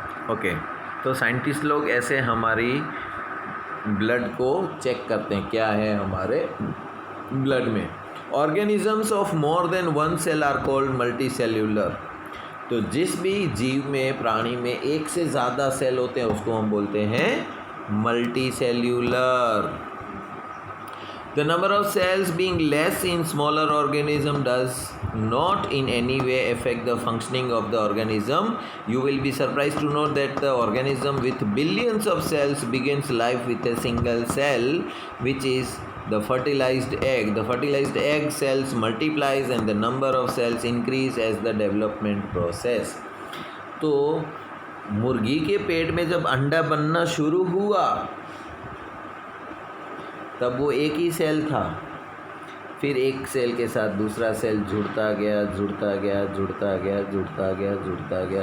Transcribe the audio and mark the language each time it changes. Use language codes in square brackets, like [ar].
[hi] Okay, तो scientist लोग ऐसे हमारी ब्लड को चेक करते हैं क्या है हमारे ब्लड में। [en] Organisms of more than one cell are called multicellular. [hi] तो जिस भी जीव में, प्राणी में एक से ज़्यादा सेल होते हैं उसको हम बोलते हैं multi cellular. [en] The number of cells being less in smaller organism does not in any way affect the functioning of the organism. You will be surprised to know that the organism with billions of cells begins life with a single cell, which is the fertilized egg. The fertilized egg cells multiplies and the number of cells increase as the development process. [hi] तो मुर्गी के पेट में जब अंडा बनना शुरू हुआ तब वो एक ही सेल था, फिर एक सेल के साथ दूसरा सेल जुड़ता गया, जुड़ता गया, जुड़ता गया, जुड़ता गया, जुड़ता गया।